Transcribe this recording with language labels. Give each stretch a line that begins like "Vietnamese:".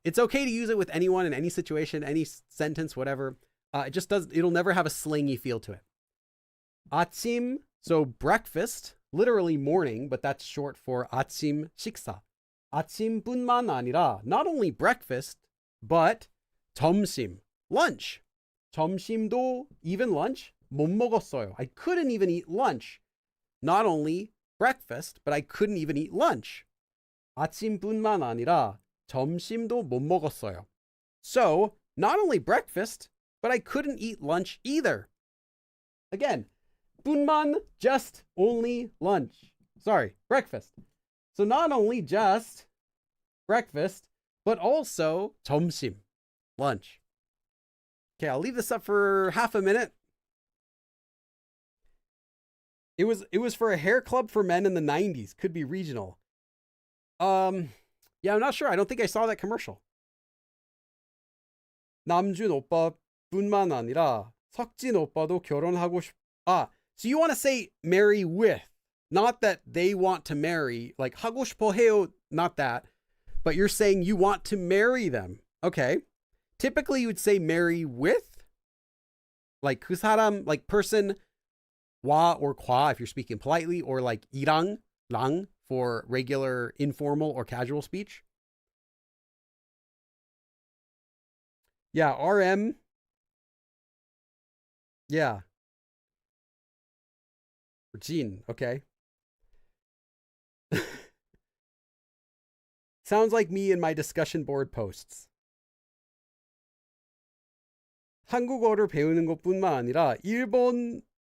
English: It's okay to use it with anyone in any situation, any sentence, whatever. It'll never have a slangy feel to it. 아침, so breakfast, literally morning, but that's short for
Korean: 아침 식사. 아침뿐만 아니라,
English: not only breakfast, but 점심, lunch.
Korean: 점심도,
English: even lunch,
Korean: 못 먹었어요.
English: I couldn't even eat lunch. Not only breakfast, but I couldn't even eat lunch.
Korean: 아침뿐만 아니라 점심도 못 먹었어요.
English: So, not only breakfast, but I couldn't eat lunch either. Again, 뿐만, just only lunch. Sorry, breakfast. So not only just breakfast, but also 점심, lunch. Okay, I'll leave this up for half a minute. It was for a hair club for men in the 90s. Could be regional. Yeah, I'm not sure. I don't think I saw that commercial.
Korean: 남준 오빠뿐만 아니라 석진 오빠도 결혼하고 싶.
English: So you want to say marry with, not that they want to marry, like
Korean: 하고 싶어 해요,
English: not that, but you're saying you want to marry them. Okay. Typically you would say marry with, like
Korean: 그 사람,
English: like person, 와 or 과 if you're speaking politely, or like 이랑, 랑 for regular informal or casual speech. Yeah, RM. Yeah. Jean, okay. Sounds like me in my discussion board posts.
Korean: 한국어를 배우는 것뿐만 아니라 일본어.